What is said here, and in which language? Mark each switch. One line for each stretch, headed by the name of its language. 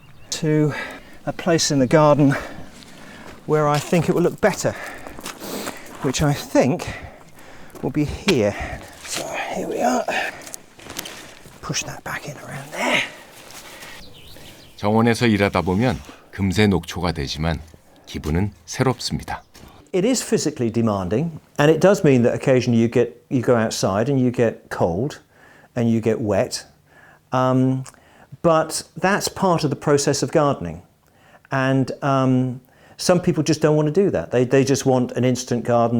English: To a place in the garden where I think it will look better, which I think will be here. So here we are. Push that back in around there.
Korean: 정원에서 일하다 보면 금세 녹초가 되지만 기분은 새롭습니다.
English: It is physically demanding, and it does mean that occasionally you go outside and you get cold and you get wet. But that's part of the process of gardening. And some people just don't want to do that. They just want an instant garden.